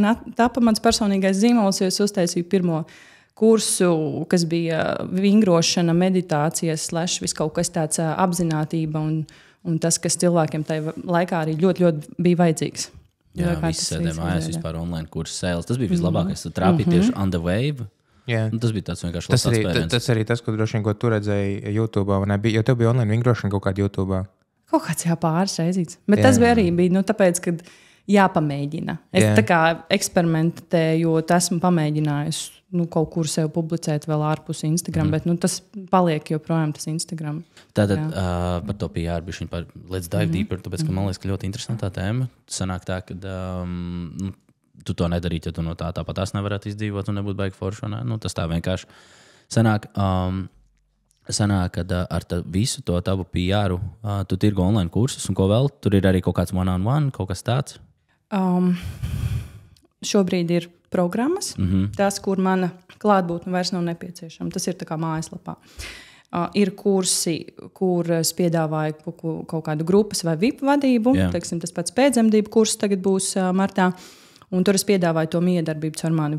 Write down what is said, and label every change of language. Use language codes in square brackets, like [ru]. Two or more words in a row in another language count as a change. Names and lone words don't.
[lv] Un tāpa mans personīgais zīmols, jo es uztaisīju pirmo kursu, kas bija vingrošana, meditācijas, viss kaut kas tāds apzinātība un tas, kas cilvēkiem tajā laikā arī ļoti, ļoti bija vajadzīgs. Jā, visi sēdē mājās vispār online kursu sēles. Tas bija vislabākais. Tu trāpīji tieši [en] on the wave. [lv] Tas bija tāds vienkārši labs atspēriens. Tas arī tas, ko droši vien, ko tu redzēji YouTube, vai ne? Jo tev bija online vingrošana kaut kādā YouTube. Kaut kāds pāris reizīts. Bet tas bija arī tāpēc, ka jāpamēģina. Es tā kā eksperimentēju, esmu pamēģinājusi kaut kur sev publicēt vēl ārpus Instagram, bet tas paliek joprojām tas Instagram. Tātad par to PR bišķiņ [en] let's dive deeper, [lv] tāpēc, ka man liekas, ka ļoti interesantā tēma. Sanāk tā, ka tu to nedarītu, ja tu no tāpat tās nevarētu izdzīvot un nebūtu baigi forši. Tas tā vienkārši sanāk, ka ar visu to tavu PR-u tu tirgo online kursus un ko vēl? Tur ir arī kaut kāds one-on-one, kaut kas tāds? Šobrīd ir programmas, tās, kur mana klātbūtne vairs nav nepieciešama. Tas ir tā kā mājaslapā. Ir kursi, kur es piedāvāju kaut kādu grupas vai VIP vadību. Teiksim, tas pats pēcdzemdību kurs tagad būs martā. Un tur es piedāvāju to miedarbību ar mani.